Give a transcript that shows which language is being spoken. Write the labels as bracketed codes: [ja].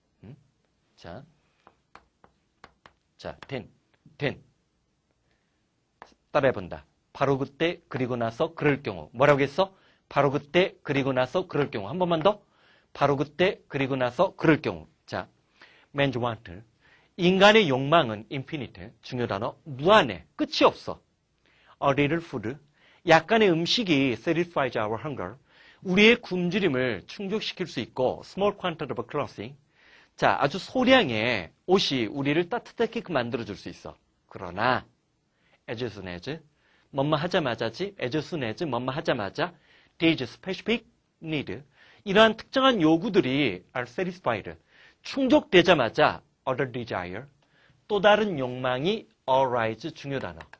[ko] 응? 자, then. 따라해본다. 바로 그때 그리고 나서 그럴 경우. 뭐라고 했어? 바로 그때 그리고 나서 그럴 경우. 한 번만 더. 바로 그때 그리고 나서 그럴 경우. 자, [en] man's want. [ko] 인간의 욕망은 [en] infinite. [ko] 중요 단어. 무한해. 끝이 없어. [en] A little food. [ko] 약간의 음식이 [en] satisfies our hunger. [ko] 우리의 굶주림을 충족시킬 수 있고 [en] small quantity of clothing. [ko] 자, 아주 소량의 옷이 우리를 따뜻하게 만들어줄 수 있어. 그러나 [en] as soon as [ko] 뭐뭐 하자마자지, as soon as 뭐뭐 하자마자 [en] these specific need, [ko] 이러한 특정한 요구들이 [en] are satisfied, [ko] 충족되자마자 [en] other desire, [ko] 또 다른 욕망이 [en] arise, [ko] 중요 단어.